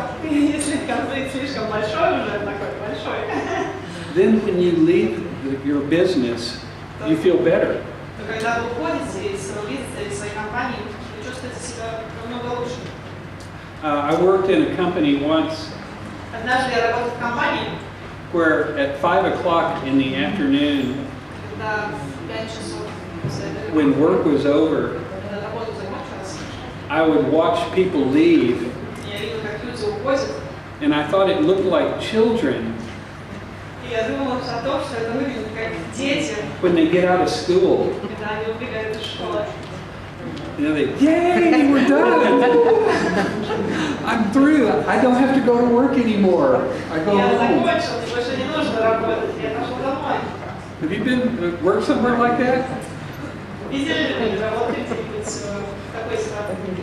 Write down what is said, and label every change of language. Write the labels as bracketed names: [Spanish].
[Russian] если конфликт слишком большой, уже такой большой, [English] then when you leave your business, you feel better. [Russian] то когда вы уходите из своего бизнеса, из своей компании, вы чувствуете себя намного лучше. [English] I worked in a company once [Russian] Однажды я работал в компании, [English] where at 5 o'clock in the afternoon, [Russian] когда в 5 часов после этого, [English] when work was over, [Russian] когда работа закончилась, [English] I would watch people leave, [Russian] я видел, как люди уходят, [English] and I thought it looked like children [Russian] и я думала о том, что это выглядит как дети, [English] when they get out of school. [Russian] когда они убегают из школы. [English] You know, they, yay, we're done. I'm through. I don't have to go to work anymore. I go [Russian] Я [English] home. [Russian] закончил, мне больше не нужно работать, я пошел домой. [English] Have you been work somewhere like that? [Russian] Видели ли вы, работаете в такой ситуации?